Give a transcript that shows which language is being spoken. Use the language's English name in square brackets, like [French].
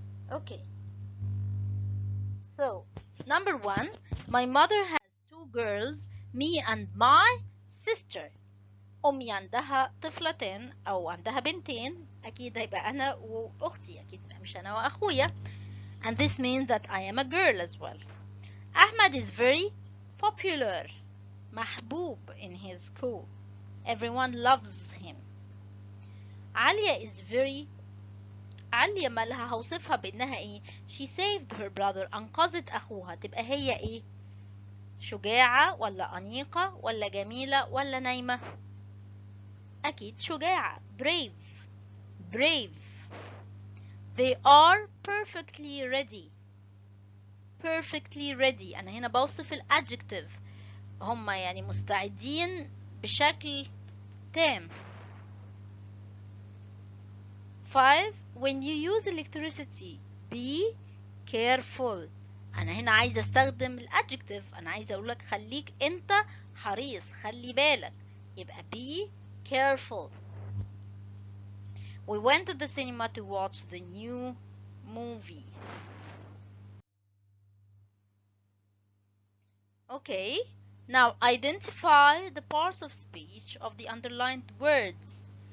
[English] Okay. So, number 1, my mother has 2 girls, me and my sister. [Arabic] أمي عندها طفلتين أو عندها بنتين، أكيد هيبقى أنا وأختي، أكيد مش أنا وأخويا. [English] And this means that I am a girl as well. Ahmed is very popular، محبوب in his school. Everyone loves him. Alia is very. [Arabic] عليا مالها هوصفها بانها ايه؟ [English] she saved her brother، [Arabic] انقذت اخوها، تبقى هي ايه؟ شجاعة ولا أنيقة ولا جميلة ولا نايمة؟ اكيد شجاعة، brave. [English] brave. they are perfectly ready. [Arabic] perfectly ready، انا هنا بوصف الادجكتيف، هم يعني مستعدين بشكل تام. 5. [English] When you use electricity, be careful. [Arabic] أنا هنا عايزة أستخدم الادجكتيف، أنا عايزة أقولك خليك أنت حريص، خلي بالك، يبقى be careful. [English] We went to the cinema to watch the new movie. Okay, now identify the parts of speech of the underlined words.